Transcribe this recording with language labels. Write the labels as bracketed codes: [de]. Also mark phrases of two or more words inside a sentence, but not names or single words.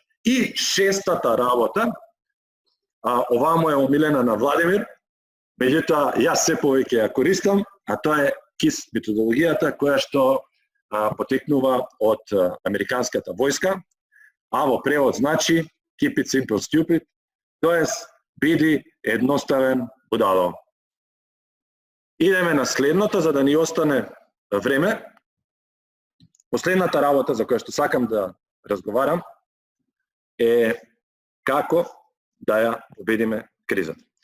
[mk] И шестата работа, оваа му е омилена на Владимир, меѓутоа јас се повеќе ја користам, а тоа е KISS методологијата која што потекнува од американската војска, а во превод значи [en] Keep it simple stupid, [mk] тоест биди едноставен будало. Идеме на следното за да ни остане време. Последната работа за која што сакам да разговарам е како да ја победиме кризата.